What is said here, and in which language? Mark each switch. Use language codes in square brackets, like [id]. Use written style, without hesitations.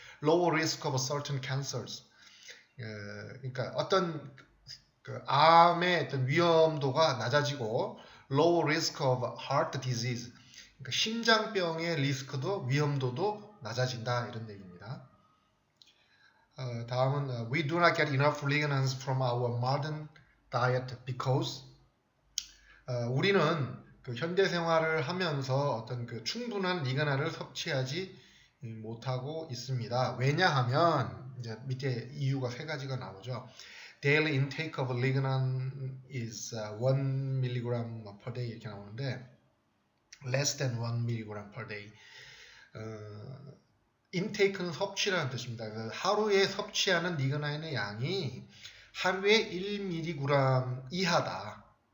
[en] low risk of certain cancers. [ko] 그러니까 어떤 그 암의 어떤 위험도가 낮아지고 [en] low risk of heart disease, [ko] 그러니까 심장병의 리스크도 위험도도 낮아진다 이런 얘기입니다. 다음은 [en] we do not get enough lignans from our modern diet because [ko] 우리는 그 현대 생활을 하면서 어떤 그 충분한 리그난을 섭취하지 못하고 있습니다. 왜냐하면 이제 밑에 이유가 3가지가 나오죠. [en] Daily intake of lignan is 1 mg per day [ko] 이렇게 나오는데 [en] less than 1 mg per day. [ko] 인테이크는 섭취라는 뜻입니다. 하루에 섭취하는 리그나인의 양이 하루에 1mg 이하다.